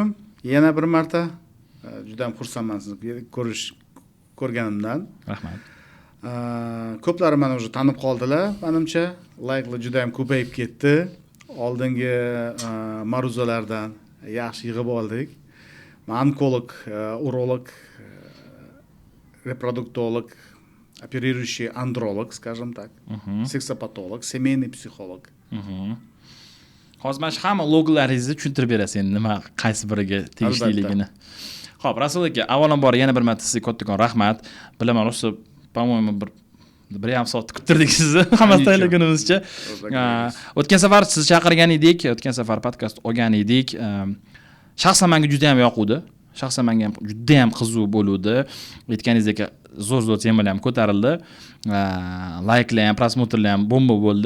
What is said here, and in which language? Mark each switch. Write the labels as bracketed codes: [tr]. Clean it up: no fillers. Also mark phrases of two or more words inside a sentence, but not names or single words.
[uz] Yana bir marta juda ham xursandman sizni ko'rganimdan. Rahmat. Ko'plari meni уже tanib qoldilar. Menimcha, like'lar juda ham ko'payib ketdi. Oldingi ma'ruzalardan yaxshi yig'ib oldik. [ru] Онколог, уролог, репродуктолог, оперирующий андролог, скажем так, сексопатолог, семейный психолог. [uz] Hozir mana shu hamma logolaringizni tushuntirib berasiz endi nima qaysi biriga tegishliligini. Xo'p, Rasul aka, avvalambor yana bir marta sizga kattakon rahmat. Bilaman, o'sha, [ru] по-моему, [uz] bir yarim soat kuttirdik sizni hammasi tayyorlagunimizcha. O'tgan safar siz chaqirgan edik, o'tgan safar podkast olgan edik. Shaxsan menga juda ham yoquvdi. Shaxsan menga ham juda ham qiziq bo'ldi. Aytganingizdek zo'r temalar ham ko'tarildi. Like'lar ham, prosmotrlar ham bomba bo'ldi.